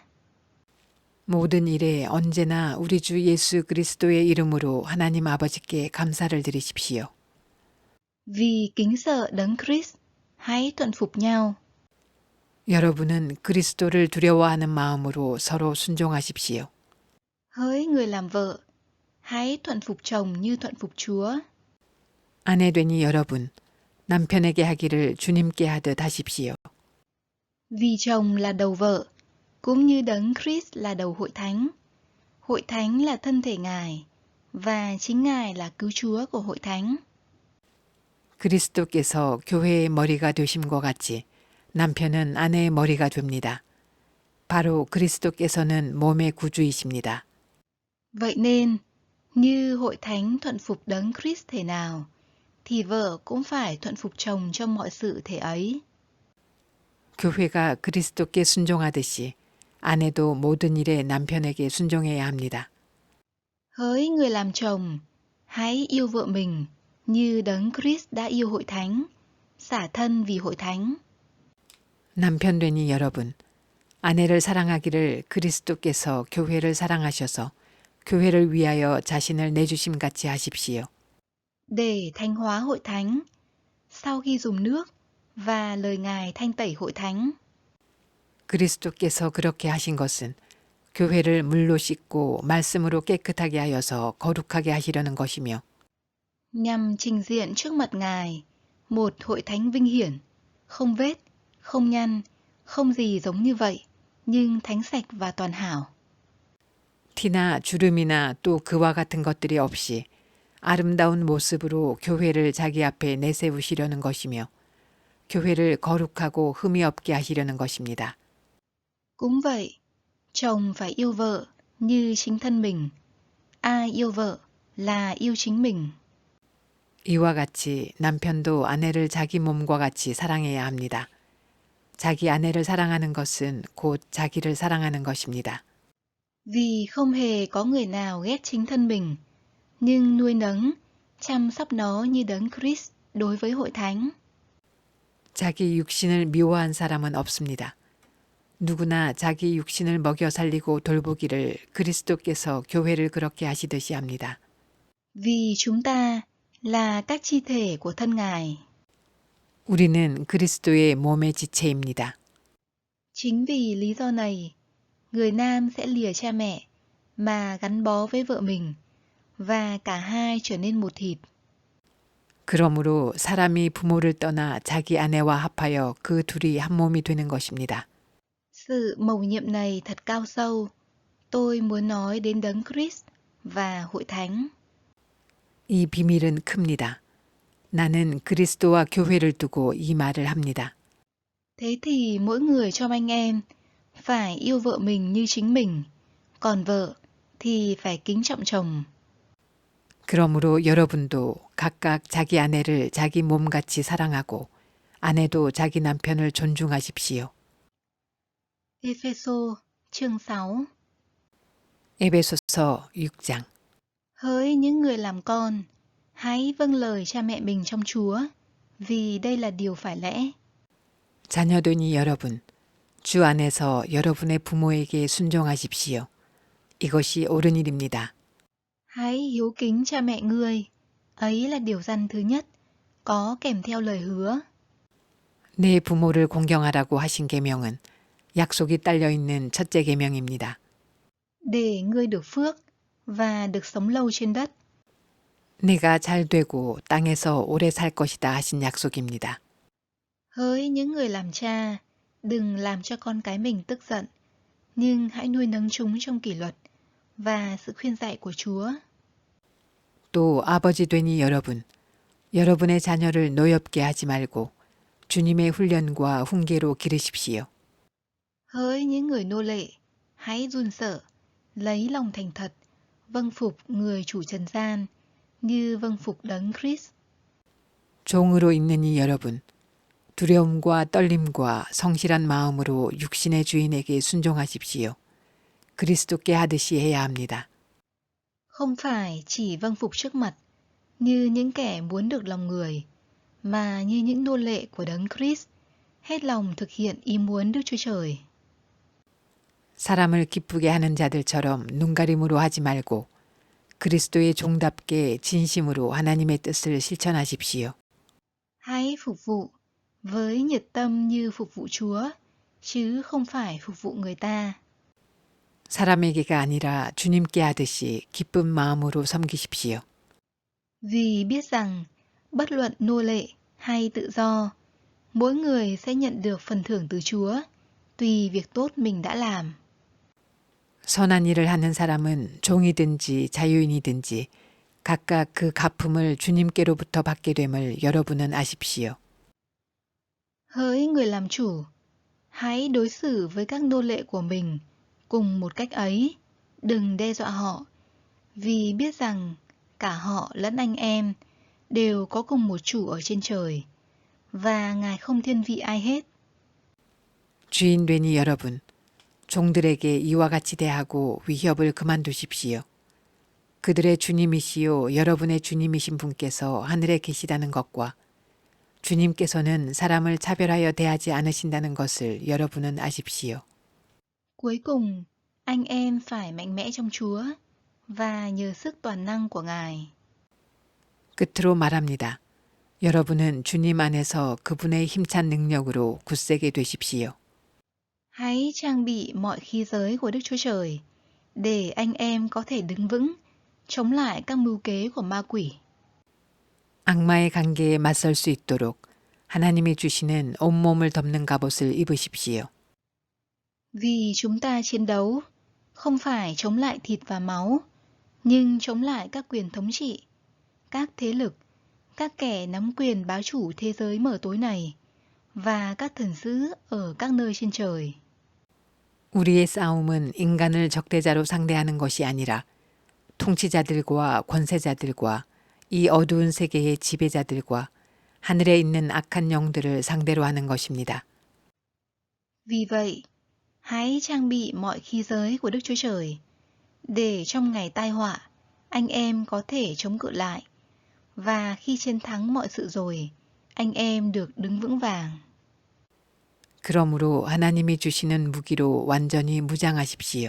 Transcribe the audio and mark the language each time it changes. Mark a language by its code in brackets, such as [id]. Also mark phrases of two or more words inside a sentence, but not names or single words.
[ko] 모든 일에 언제나 우리 주 예수 그리스도의 이름으로 하나님 아버지께 감사를 드리십시오. [vi] Vì kính sợ Đấng Christ, hãy thuận phục nhau. [ko] 여러분은 그리스도를 두려워하는 마음으로 서로 순종하십시오. [vi] Hỡi người làm vợ, hãy thuận phục chồng như thuận phục Chúa. [ko] 아내 되니 여러분, 남편에게 하기를 주님께 하듯 하십시오. [vi] Vì chồng là đầu vợ, cũng như Đấng Christ là đầu hội thánh. Hội thánh là thân thể Ngài, và chính Ngài là cứu Chúa của hội thánh. [ko] 그리스도께서 교회의 머리가 되심과 같이 남편은 아내의 머리가 됩니다. 바로 그리스도께서는 몸의 구주이십니다. [vi] Vậy nên, như hội thánh thuận phục Đấng Christ thể nào, thì vợ cũng phải thuận phục chồng trong mọi sự thể ấy. [ko] 교회가 그리스도께 순종하듯이 아내도 모든 일에 남편에게 순종해야 합니다. [vi] Hỡi người làm chồng, hãy yêu vợ mình như Đấng Christ đã yêu hội thánh, xả thân vì hội thánh. [ko] 남편 되니 여러분, 아내를 사랑하기를 그리스도께서 교회를 사랑하셔서 교회를 위하여 자신을 내주심 같이 하십시오. [vi] Để thánh hóa hội thánh, sau khi dùng nước và lời Ngài thanh tẩy hội thánh. [ko] 그리스도께서 그렇게 하신 것은 교회를 물로 씻고 말씀으로 깨끗하게 하여서 거룩하게 하시려는 것이며 [vi] Nhằm trình diện trước mặt Ngài một hội thánh vinh hiển, không vết, không nhăn, không gì giống như vậy, nhưng thánh sạch và toàn hảo. [ko] 티나 주름이나 또 그와 같은 것들이 없이 아름다운 모습으로 교회를 자기 앞에 내세우시려는 것이며 교회를 거룩하고 흠이 없게 하시려는 것입니다. [vi] Cũng vậy, chồng phải yêu vợ như chính thân mình. Ai yêu vợ là yêu chính mình. [ko] 이와 같이 남편도 아내를 자기 몸과 같이 사랑해야 합니다. 자기 아내를 사랑하는 것은 곧 자기를 사랑하는 것입니다. [vi] Vì không hề có người nào ghét chính thân mình, nhưng nuôi nấng, chăm sóc nó như đấng Christ đối với hội thánh. [ko] 자기 육신을 미워한 사람은 없습니다. 누구나 자기 육신을 먹여 살리고 돌보기를 그리스도께서 교회를 그렇게 하시듯이 합니다. [vi] Vì chúng ta là các chi thể của thân Ngài. [ko] 우리는 그리스도의 몸의 지체입니다. [vi] Chính vì lý do này, người nam sẽ lìa cha mẹ mà gắn bó với vợ mình, và cả hai trở nên một thịt. [ko] 그러므로 사람이 부모를 떠나 자기 아내와 합하여 그 둘이 한 몸이 되는 것입니다. [vi] Sự mầu nhiệm này thật cao sâu. Tôi muốn nói đến đấng Christ và hội thánh. [ko] 이 비밀은 큽니다. 나는 그리스도와 교회를 두고 이 말을 합니다. [vi] Thế thì mỗi người trong anh em phải yêu vợ mình như chính mình, còn vợ thì phải kính trọng chồng. [ko] 그러므로 여러분도 각각 자기 아내를 자기 몸같이 사랑하고 아내도 자기 남편을 존중하십시오. [vi] Ê-phê-sô chương 6. [ko] 에베소서 6장. [vi] Hỡi những người làm con, hãy vâng lời cha mẹ mình trong Chúa, vì đây là điều phải lẽ. [ko] 자녀되니 여러분, 주 안에서 여러분의 부모에게 순종하십시오. 이것이 옳은 일입니다. [vi] Hãy hiếu kính cha mẹ ngươi, ấy là điều răn thứ nhất, có kèm theo lời hứa. [ko] 내 부모를 공경하라고 하신 계명은 약속이 딸려 있는 첫째 계명입니다. [vi] Để ngươi được phước và được sống lâu trên đất. [ko] 내가 잘 되고 땅에서 오래 살 것이다 하신 약속입니다. [vi] Hỡi những người làm cha, đừng làm cho con cái mình tức giận, nhưng hãy nuôi nấng chúng trong kỷ luật và sự khuyên dạy của Chúa. [ko] 또 아버지 되니 여러분, 여러분의 자녀를 노엽게 하지 말고 주님의 훈련과 훈계로 기르십시오. [vi] Hỡi những người nô lệ, hãy run sợ, lấy lòng thành thật, vâng phục người chủ trần gian, như vâng phục đấng Christ. [ko] 종으로 있느니 여러분, 두려움과 떨림과 성실한 마음으로 육신의 주인에게 순종하십시오. 그리스도께 하듯이 해야 합니다. [vi] Không phải chỉ vâng phục trước mặt, như những kẻ muốn được lòng người, mà như những nô lệ của đấng Christ, hết lòng thực hiện ý muốn Đức Chúa Trời. [ko] 사람을 기쁘게 하는 자들처럼 눈가림으로 하지 말고 그리스도의 종답게 진심으로 하나님의 뜻을 실천하십시오. [vi] Hãy phục vụ với nhiệt tâm như phục vụ Chúa, chứ không phải phục vụ người ta. [ko] 사람에게가 아니라 주님께 하듯이 기쁜 마음으로 섬기십시오. [vi] Vì biết rằng, bất luận nô lệ hay tự do, mỗi người sẽ nhận được phần thưởng từ Chúa, tùy việc tốt mình đã làm. [ko] 선한 일을 하는 사람은 종이든지 자유인이든지 각각 그 갚음을 주님께로부터 받게 됨을 여러분은 아십시오. [vi] Hỡi người làm chủ, hãy đối xử với các nô lệ của mình cùng một cách ấy, đừng đe dọa họ, vì biết rằng cả họ lẫn anh em đều có cùng một chủ ở trên trời, và Ngài không thiên vị ai hết. [ko] 주인 되니 여러분, 종들에게 이와 같이 대하고 위협을 그만두십시오. 그들의 주님이시요 여러분의 주님이신 분께서 하늘에 계시다는 것과 주님께서는 사람을 차별하여 대하지 않으신다는 것을 여러분은 아십시오. [vi] Cuối cùng, anh em phải mạnh mẽ trong Chúa và nhờ sức toàn năng của Ngài. [ko] 끝으로 말합니다. 여러분은 주님 안에서 그분의 힘찬 능력으로 굳세게 되십시오. [vi] Hãy trang bị mọi khí giới của Đức Chúa Trời, để anh em có thể đứng vững, chống lại các mưu kế của ma quỷ. [ko] 악마의 관계에 맞설 수 있도록 하나님이 주시는 온몸을 덮는 갑옷을 입으십시오. [vi] Vì chúng ta chiến đấu, không phải chống lại thịt và máu, nhưng chống lại các quyền thống trị, các thế lực, các kẻ nắm quyền bá chủ thế giới mờ tối này, và các thần sứ ở các nơi trên trời. [ko] 우리의 싸움은 인간을 적대자로 상대하는 것이 아니라 통치자들과 권세자들과 이 어두운 세계의 지배자들과 하늘에 있는 악한 영들을 상대로 하는 것입니다. [vi] Vì vậy, hãy trang bị mọi khí giới của Đức Chúa Trời, để trong ngày tai họa, anh em có thể chống cự lại, và khi chiến thắng mọi sự rồi, anh em được đứng vững vàng. [ko] 그러므로 하나님이 주시는 무기로 완전히 무장하십시오.